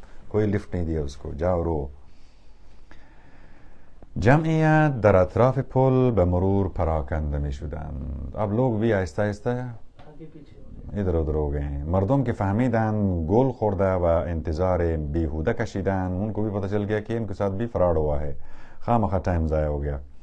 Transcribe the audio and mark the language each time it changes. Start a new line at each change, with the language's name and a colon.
Urdu: کوئی لفت نہیں دیا اس کو، جاؤ رو.
Persian: جمعیت در اطراف پل به مرور پراکنده می شدند.
Urdu: اب لوگ بھی آہستہ آہستہ آگے پیچھے ہو گئے. ادھر ادھر ہو گئے ہیں.
Persian: مردم که فهمیدن گل خورده و انتظار بیهوده کشیدن،
Urdu: ان کو بھی پتہ چل گیا کہ ان کے ساتھ بھی فراڈ ہوا ہے، خواہ ٹائم ضائع ہو گیا.